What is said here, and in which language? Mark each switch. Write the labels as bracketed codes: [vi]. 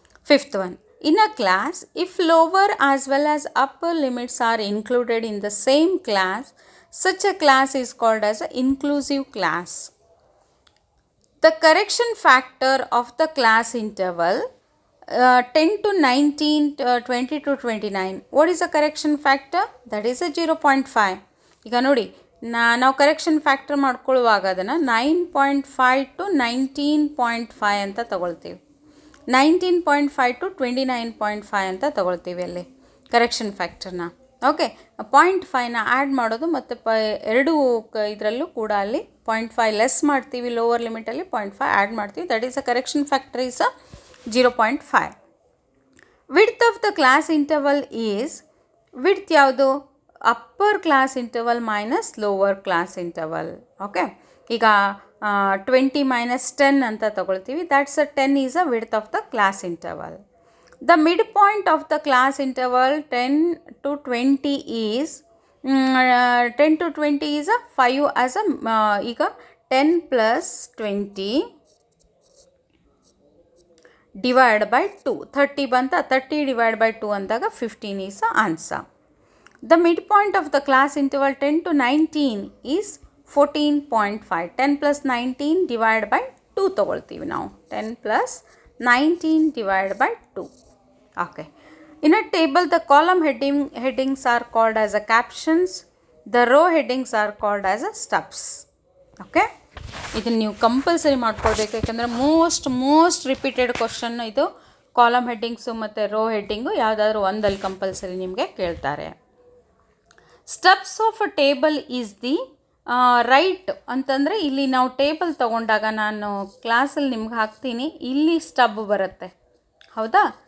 [en] Fifth one, in a class, if lower as well as upper limits are included in the same class, such a class is called as an inclusive class. The correction factor of the class interval 10 to 19, 20 to 29. What is the correction factor? That is a 0.5. [kn] ಈಗ ನೋಡಿ, ನಾವು correction factor ಮಾಡ್ಕೊಳ್ಳುವಾಗ ಅದನ್ನು 9.5 to 19.5 ಅಂತ ತಗೊಳ್ತೀವಿ. 19.5 to 29.5 ಅಂತ ತಗೊಳ್ತೀವಿ ಅಲ್ಲಿ correction ಫ್ಯಾಕ್ಟರ್ನ. Okay, 0.5ನ add ಮಾಡೋದು ಮತ್ತು ಎರಡೂ ಇದರಲ್ಲೂ ಕೂಡ ಅಲ್ಲಿ 0.5 ಲೆಸ್ ಮಾಡ್ತೀವಿ, ಲೋವರ್ ಲಿಮಿಟಲ್ಲಿ 0.5 ಆ್ಯಡ್ ಮಾಡ್ತೀವಿ. [en] That is a correction factor is a 0.5. Width of the class interval is, [kn] width ಯಾವುದು? [en] Upper class interval minus lower class interval. [kn] Okay, ಈಗ 20 ಮೈನಸ್ 10 ಅಂತ ತಗೊಳ್ತೀವಿ. [en] That's a 10 is a width of the class interval. The midpoint of the class interval 10 to 20 is 10 to 20 is a 5 as a ಈಗ 10 plus 20 divided by 2, 30 ಬಂತ. 30 divided by 2 ಅಂದಾಗ 15 is the answer. The midpoint of the class interval 10 to 19 is 14.5. 10 plus 19 divided by 2 [kn] ತಗೊಳ್ತೀವಿ ನಾವು. [en] 10 plus 19 divided by 2. Okay. In a table, the column headings are called as a captions. The row headings are called as a stubs. Okay. [kn] ಇದನ್ನು ನೀವು compulsory ಮಾಡ್ಕೊಳ್ಬೇಕು, ಯಾಕಂದರೆ most repeated question ಇದು. Column ಹೆಡ್ಡಿಂಗ್ಸು ಮತ್ತು rho heading ಯಾವುದಾದ್ರೂ ಒಂದಲ್ಲಿ compulsory ನಿಮಗೆ ಕೇಳ್ತಾರೆ. [en] stubs of a table is the right [kn] ಅಂತಂದರೆ, ಇಲ್ಲಿ ನಾವು ಟೇಬಲ್ ತೊಗೊಂಡಾಗ ನಾನು ಕ್ಲಾಸಲ್ಲಿ ನಿಮ್ಗೆ ಹಾಕ್ತೀನಿ, ಇಲ್ಲಿ ಸ್ಟಬ್ ಬರುತ್ತೆ. ಹೌದಾ?